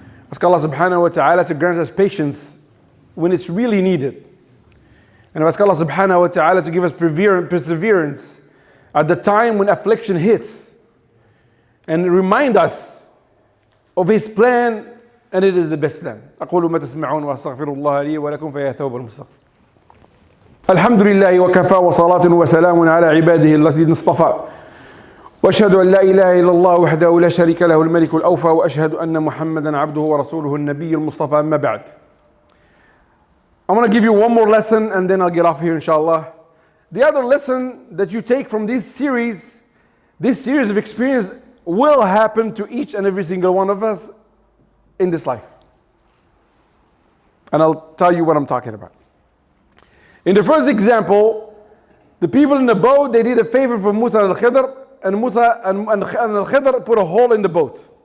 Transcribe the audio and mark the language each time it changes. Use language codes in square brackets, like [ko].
[en] Ask Allah subhanahu wa ta'ala to grant us patience when it's really needed. And ask Allah subhanahu wa ta'ala to give us perseverance at the time when affliction hits. And remind us of His plan, and it is the best plan. [ar] أقول ما تسمعون وأستغفر الله لي ولكم فيا توب المستغفر. الحمد لله وكفى وصلاة وسلام على عباده الذين اصطفى. وأشهد أن لا إله إلا الله وحده لا شريك له الملك الأوفى وأشهد أن محمدا عبده ورسوله النبي المصطفى أما بعد. [en] I'm going to give you one more lesson and then I'll get off here inshallah. The other lesson that you take from this series of experience will happen to each and every single one of us in this life. And I'll tell you what I'm talking about. In the first example, the people in the boat, they did a favor for Musa and Al-Khidr, and Musa and Al-Khidr put a hole in the boat.